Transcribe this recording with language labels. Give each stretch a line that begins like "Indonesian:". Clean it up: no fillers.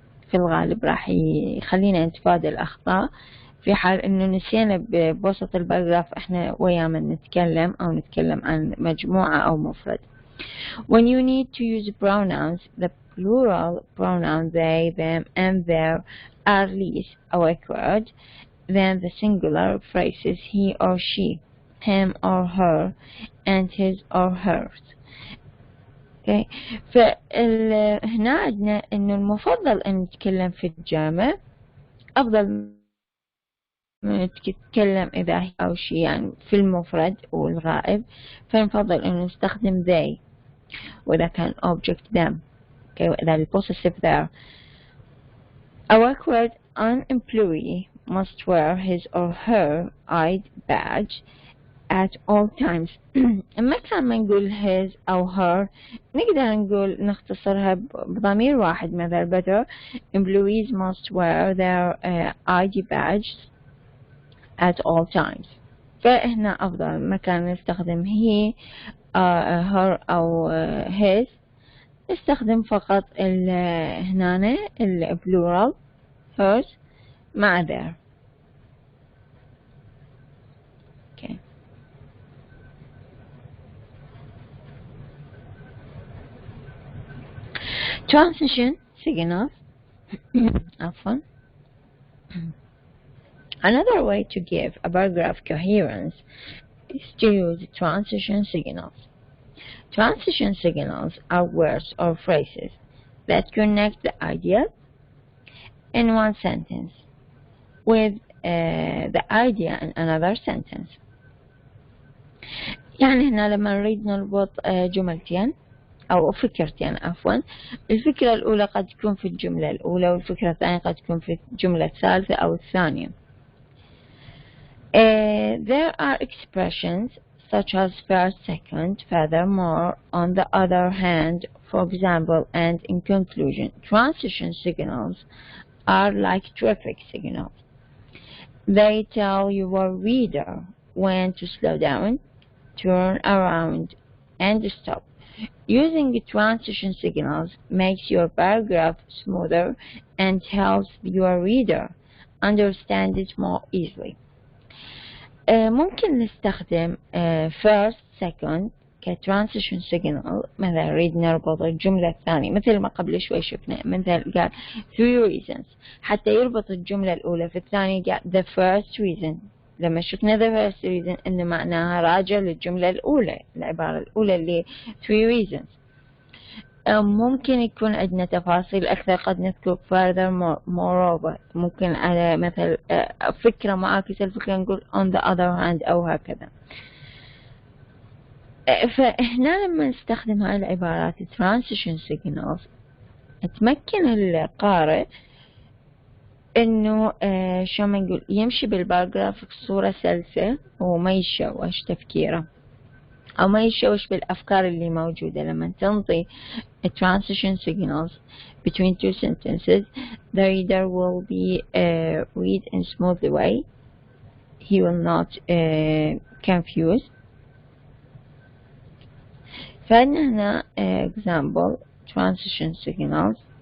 Arabic: في الغالب راح يخلينا نتفادى الأخطاء في حال إنه نسينا بوسط الباراجراف إحنا ويا من نتكلم أو نتكلم عن مجموعة أو مفرد.
English: When you need to use pronouns, the plural pronoun they, them, and their are less awkward than the singular phrases he or she, him or her, and his or hers. Okay.
Arabic: فهنا عندنا إنه المفضل أن نتكلم في الجامع أفضل من نتكلم إذا هي أو شي يعني في المفرد والغائب، فنفضل أن نستخدم they وإذا كان object them.
English: Okay.
Arabic: وإذا
English: الpossessive there. A awkward employee must wear his or her ID badge at all times.
Arabic: ما كان ما نقول his أو her نقدر نقول نختصرها بضمير واحد مثلا better.
English: Employees must wear their ID badges at all times.
Arabic: فهنا أفضل ما كان نستخدم he her أو his، نستخدم فقط هنا
English: plural hers
Arabic: مع their.
English: Okay. Transition signals.
Arabic: عفوا.
English: Another way to give a paragraph coherence is to use transition signals. Transition signals are words or phrases that connect the idea in one sentence with the idea in another sentence.
Arabic: يعني هنا لما نريد نربط جملتين أو فكرتين عفوا، الفكرة الأولى قد تكون في الجملة الأولى والفكرة الثانية قد تكون في الجملة الثالثة أو الثانية.
English: There are expressions such as first, second, furthermore, on the other hand, for example, and in conclusion. Transition signals are like traffic signals. They tell your reader when to slow down, turn around, and stop. Using transition signals makes your paragraph smoother and helps your reader understand it more easily.
Arabic: ممكن نستخدم first, second كترانسيشن signal. مثلا نريد نربط الجملة الثانية مثل ما قبل شوي شفنا، مثل قال 3 reasons، حتى يربط الجملة الأولى في الثانية قال
English: the first reason.
Arabic: لما شفنا
English: the first reason
Arabic: إنه معناها راجع للجملة الأولى، العبارة الأولى اللي 3 reasons. ممكن يكون عندنا تفاصيل أكثر، قد نذكر further moreover، ممكن على مثل فكرة معاكسة الفكرة نقول
English: on the other hand
Arabic: أو هكذا. فهنا لما نستخدم هاي العبارات transition signals تمكن القارئ إنه شو ما نقول يمشي بالباراجراف بصورة سلسة وما يشوش تفكيره أو ما يشوش بالأفكار اللي موجودة. لما تنطي
English: transition signals between two sentences, the reader will be read in smooth way. He will not confuse.
Arabic: فهنا
English: example transition signals.